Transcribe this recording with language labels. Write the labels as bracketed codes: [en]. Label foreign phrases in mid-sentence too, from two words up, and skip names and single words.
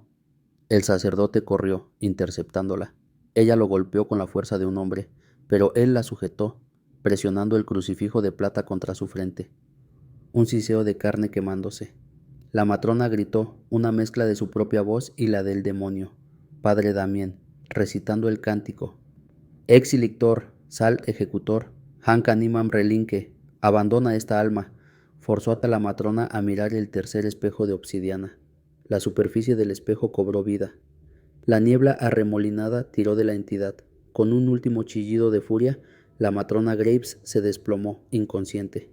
[es] El sacerdote corrió, interceptándola. Ella lo golpeó con la fuerza de un hombre, pero él la sujetó, presionando el crucifijo de plata contra su frente. Un siseo de carne quemándose. La matrona gritó, una mezcla de su propia voz y la del demonio. Padre Damián, recitando el cántico. [la] Exi lictor, [es] sal ejecutor, [la] hanc animam relinque, [es] abandona esta alma. Forzó a la matrona a mirar el tercer espejo de obsidiana. La superficie del espejo cobró vida. La niebla arremolinada tiró de la entidad. Con un último chillido de furia, la matrona Graves se desplomó, inconsciente.